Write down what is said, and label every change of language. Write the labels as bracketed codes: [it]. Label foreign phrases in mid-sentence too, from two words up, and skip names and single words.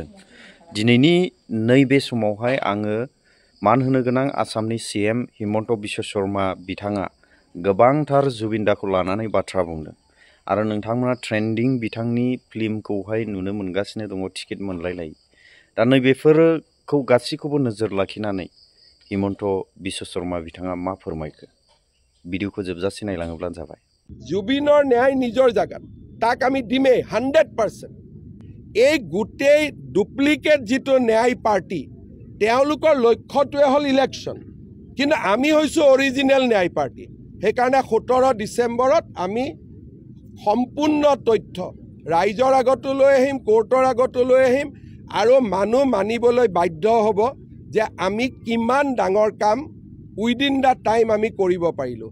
[brx] दिनैनि नैबे समावहाय आङो मान होनो गोनां आसामनि सीएम हिमन्त बिश्व शर्मा बिथाङा गोबांथार जुबिनदाखौ लानानै बाथ्रा बुंदों आरो नोंथांमोना ट्रेन्डिं बिथांनि फिल्मखौहाय नुनो मोनगासिनो दङ टिकेट मोनलायलाय। दा नैबेफोरखौ गासैखौबो नोजोर लाखिनानै हिमन्त बिश्व शर्मा बिथाङा मा फोरमायखो भिडिअखौ जोबजासे नायलाङोब्लानो जाबाय। [as] जुबिনৰ न्याय নিজৰ জাগাত তাক আমি দিমেই 100%। এই গোটেই ডুপ্লিকেট যিটো ন্যায় পাৰ্টি তেওঁলোকৰ লক্ষ্যটোৱে হ'ল ইলেকশ্যন, কিন্তু আমি হৈছোঁ অৰিজিনেল ন্যায় পাৰ্টি। সেইকাৰণে 17 ডিচেম্বৰত আমি সম্পূৰ্ণ তথ্য ৰাইজৰ আগতো লৈ আহিম, কোৰ্টৰ আগতো লৈ আহিম আৰু মানুহ মানিবলৈ বাধ্য হ'ব যে আমি কিমান ডাঙৰ কাম [en] within the time [as] আমি কৰিব পাৰিলোঁ।